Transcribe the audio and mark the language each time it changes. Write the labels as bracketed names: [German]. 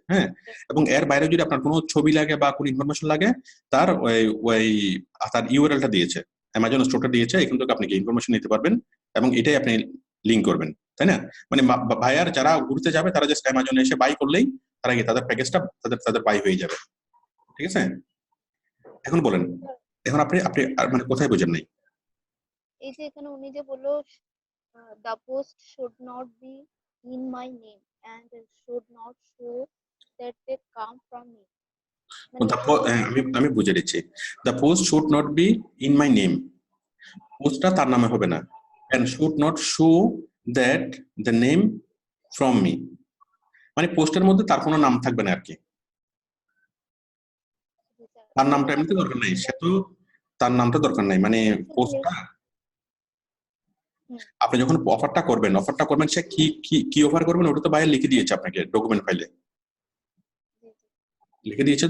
[Bangla] হ্যাঁ, এবং এর বাইরে যদি আপনার কোনো ছবি লাগে বা কোনো ইনফরমেশন লাগে, তার ওই তার ইউআরএলটা দিয়েছে, অ্যামাজন স্টোরটা দিয়েছে, এখান থেকে আপনি কি ইনফরমেশন নিতে পারবেন, এবং এটাই আপনি লিঙ্ক করবেন, তাই না? মানে ভাইয়ার যারা ঘুরতে যাবে তারা জাস্ট অ্যামাজনে এসে বাই করলেই তারা কি তাদের প্যাকেজটা তাদের বাই হয়ে যাবে। ঠিক আছে? এখন বলেন, এখন আপনি আপনি মানে কোথায় বোঝেন নাই? এই যে এখানে উনি যে বললো [English] the post should not be in my name and should not show that they come from me, [Bangla] মানে আমি বুঝে দিচ্ছি। [English] the post should not be in my name, [Bangla] পোস্টটা তার নামে হবে না, [English] and should not show that the name from me, [Bangla] মানে পোস্টের মধ্যে তার কোনো নাম থাকবে না আর কি। তার নামটা এমনিতে দরকার নাই, সে তো তার নামটা দরকার নাই, মানে পোস্টটা আপনি যখন অফারটা করবেন সে কি কি কি অফার করবেন ওটা তো বাইরে লিখে দিয়েছে আপনাকে, ডকুমেন্ট ফাইলে লিখে দিয়েছে।